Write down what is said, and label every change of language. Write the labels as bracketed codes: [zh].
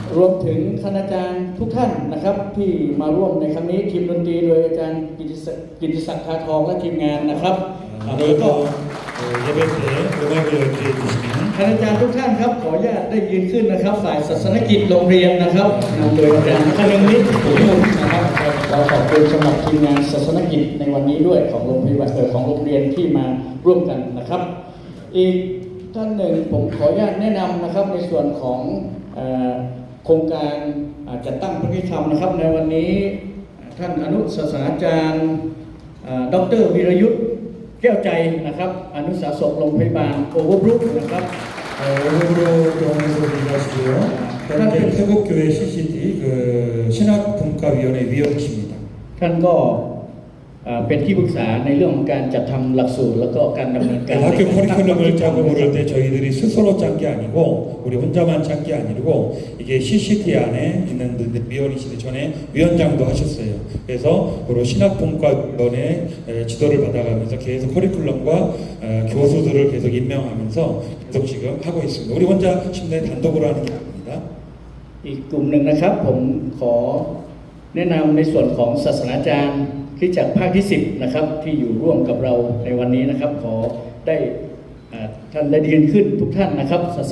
[th] รวมถึงคณาจารย์ทุกท่านนะครับ ที่มาร่วมในครั้งนี้ทีมดนตรีโดยอาจารย์กิติศักดิ์ทาทองและทีมงานนะครับแล้วก็ [ko] 오늘도 예배 때 음악을 연주해 주시는 [th] คณาจารย์ทุกท่านครับขออนุญาตได้ยืนขึ้นนะครับ ฝ่ายศาสนกิจโรงเรียนนะครับนำโดยอาจารย์คนึงนิดผุมุนนะครับเราขอบคุณสำหรับทีมงานศาสนกิจในวันนี้ด้วยของโรงพยาบาลของโรงเรียนที่มาร่วมกันนะครับ อีกท่านหนึ่งผมขออนุญาตแนะนำนะครับในส่วนของโครงการจัดตั้งพระพิธรรมนะครับในวันนี้ท่านอนุศาสนาจารย์ดร. วีรยุทธแก้วใจนะครับอนุสาสกโรงพยาบาลโอเวอร์บรุกนะครับ [ko] 오늘로 병원에서 일하시고요. 현재 태국교회 CCD 그 신학분과위원회 위원이십니다. [th] ท่านก็เป็นที่ปรึกษาในเรื่องของการจัดทำหลักสูตรแล้วก็การดำเนินการ [ko] 학교 커리큘럼을 짜고 그럴 때 저희들이 스스로 짠 게 아니고 우리 혼자만 짠 게 아니고 이게 CCD 안에 있는 위원이시기 전에 위원장도 하셨어요. 그래서 바로 신학분과위원회 지도를 받아가면서 계속 커리큘럼과 교수들을 계속 임명하면서 계속 지금 하고 있습니다. 우리 혼자 심내 단독으로 하는 게 아닙니다. [th] อีกกลุ่มหนึ่งนะครับผมขอแนะนำในส่วนของศาสนาจารย์ที่จากภาคที่ 10นะครับที่อยู่ร่วมกับเราในวันนี้นะครับขอได้ท่านได้ยืนขึ้นทุกท่านนะครับศาส